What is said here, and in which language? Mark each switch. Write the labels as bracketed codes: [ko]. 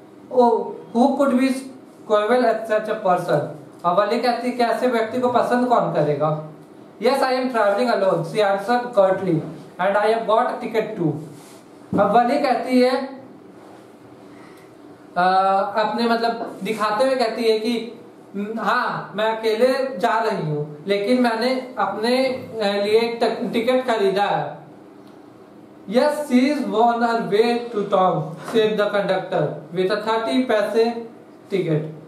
[en] Who could be cruel at such a person? [hi] और वली कहती है कि ऐसे व्यक्ति को पसंद कौन करेगा? [en] Yes, I am traveling alone, she answered curtly, and I have got a ticket too. [hi] अब वली कहती है अपने मतलब दिखाते हुए कहती है कि हाँ मैं अकेले जा रही हूँ लेकिन मैंने अपने लिए टिकट खरीदा है। [en] Yes, she is on her way to town, said the conductor with a 30 पैसे ticket.